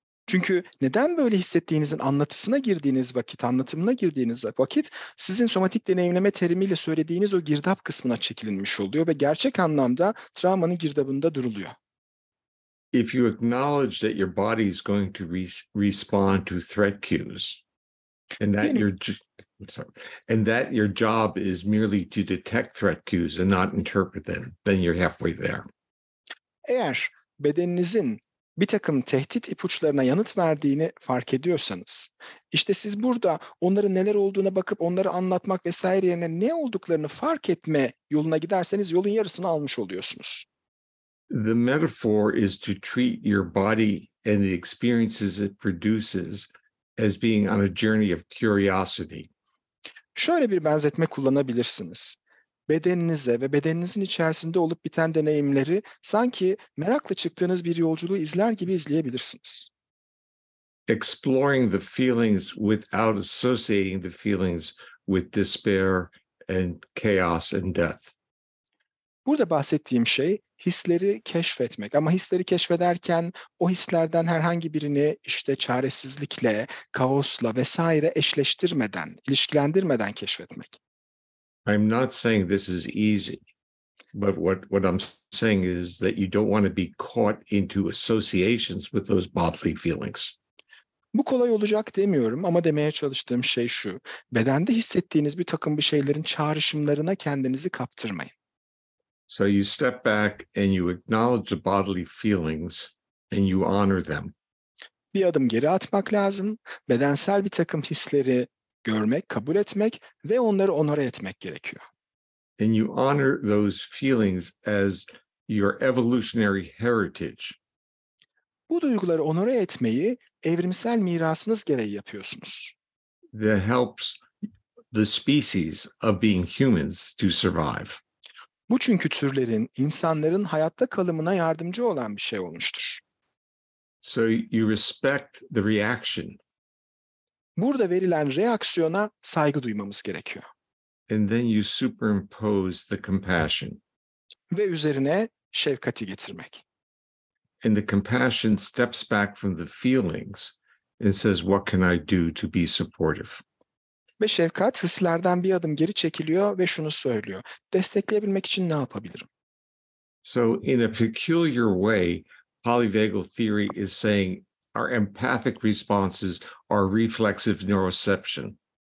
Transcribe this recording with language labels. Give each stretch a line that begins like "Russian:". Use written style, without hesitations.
Turkish: Çünkü neden böyle hissettiğinizin anlatısına girdiğiniz vakit, anlatımına girdiğiniz vakit sizin somatik deneyimleme terimiyle söylediğiniz o girdap kısmına çekilmiş oluyor ve gerçek anlamda travmanın girdabında duruluyor.
English: If you acknowledge that your body is going to respond to threat cues, and that
Turkish: Diyelim,
English: your job is merely to detect threat cues and not interpret them, then you're halfway there.
Turkish: eğer bedeninizin bir takım tehdit ipuçlarına yanıt verdiğini fark ediyorsanız, işte siz burada onların neler olduğuna bakıp onları anlatmak vesaire yerine ne olduklarını fark etme yoluna giderseniz yolun yarısını almış oluyorsunuz.
English: The metaphor is to treat your body and the experiences it produces as being on a journey of curiosity.
Turkish: Şöyle bir benzetme kullanabilirsiniz. Bedeninize ve bedeninizin içerisinde olup biten deneyimleri sanki merakla çıktığınız bir yolculuğu izler gibi izleyebilirsiniz.
English: Exploring the feelings without associating the feelings with despair and chaos and death.
Turkish: Burada bahsettiğim şey hisleri keşfetmek ama hisleri keşfederken o hislerden herhangi birini işte çaresizlikle, kaosla vesaire eşleştirmeden, ilişkilendirmeden keşfetmek.
English: I'm not saying this is easy, but what I'm saying is that you don't want to be caught into associations with those bodily feelings.
Turkish: Bu kolay olacak demiyorum ama demeye çalıştığım şey şu: bedende hissettiğiniz bir şeylerin çağrışımlarına kendinizi kaptırmayın.
English: So you step back and you acknowledge the bodily feelings and you honor them.
Turkish: Bir adım geri atmak lazım, bedensel bir takım hisleri görmek, kabul etmek ve onları onore etmek gerekiyor.
English: And you honor those feelings as your evolutionary heritage.
Turkish: Bu duyguları onore etmeyi evrimsel mirasınız gereği yapıyorsunuz.
English: That helps the species of being humans to survive.
Turkish: Bu çünkü türlerin, insanların hayatta kalımına yardımcı olan bir şey olmuştur.
English: So you respect the reaction.
Turkish: Burada verilen reaksiyona saygı duymamız gerekiyor.
English: And then you superimpose the compassion.
Turkish: Ve üzerine şefkati getirmek.
English: And the compassion steps back from the feelings and says, what can I do to be supportive?
Turkish: Ve şefkat hislerden bir adım geri çekiliyor ve şunu söylüyor: destekleyebilmek için ne yapabilirim?
English: So in a peculiar way, Polivagal Theory is saying our empathic responses are reflexive neuroception.